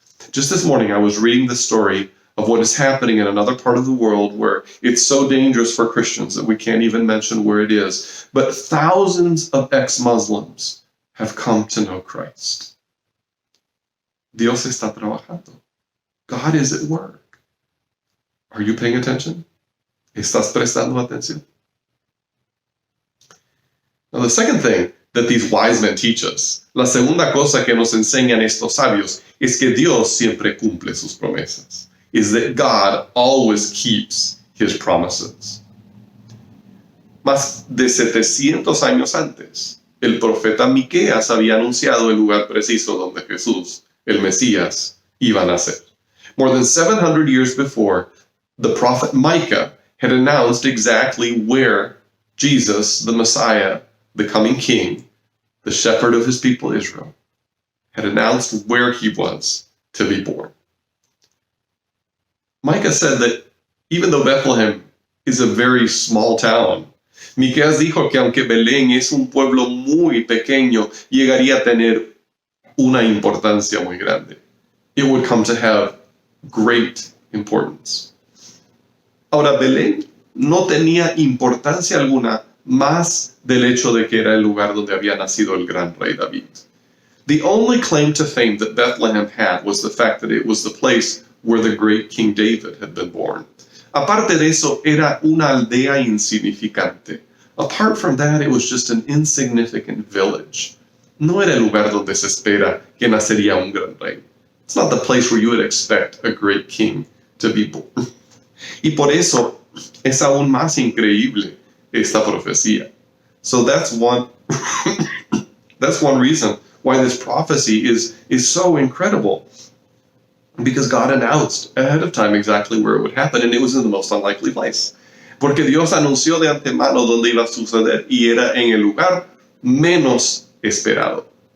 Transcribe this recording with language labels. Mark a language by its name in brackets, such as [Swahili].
[English] Just this morning I was reading the story of what is happening in another part of the world where it's so dangerous for Christians that we can't even mention where it is, but thousands of ex-Muslims have come to know Christ. [Spanish] Dios está trabajando. [English] God is at work. Are you paying attention? [Spanish] ¿Estás prestando atención? [English] Now, the second thing that these wise men teach us, [Spanish] la segunda cosa que nos enseñan estos sabios, es que Dios siempre cumple sus promesas. [English] Is that God always keeps his promises. [Spanish] Más de 700 años antes, el profeta Miqueas había anunciado el lugar preciso donde Jesús, el Mesías, iba a nacer. [English] More than 700 years before, the prophet Micah had announced exactly where Jesus, the Messiah, the coming king, the shepherd of his people Israel, had announced where he was to be born. Micah said that even though Bethlehem is a very small town, [Spanish] Miqueas dijo que aunque Belén es un pueblo muy pequeño, llegaría a tener una importancia muy grande. [English] It would come to have great importance. [Spanish] Ahora, Belén no tenía importancia alguna más del hecho de que era el lugar donde había nacido el gran rey David. [English] The only claim to fame that Bethlehem had was the fact that it was the place where the great King David had been born. [Spanish] Aparte de eso, era una aldea insignificante. [English] Apart from that, it was just an insignificant village. [Spanish] No era el lugar donde se espera que nacería un gran rey. [English] It's not the place where you would expect a great king to be born. [Spanish] Y por eso es aún más increíble esta profecía. [English] So that's one reason why this prophecy is so incredible. Because God announced ahead of time exactly where it would happen, and it was in the most unlikely place. [Spanish] Porque Dios anunció de antemano dónde iba a suceder, y era en el lugar menos esperado.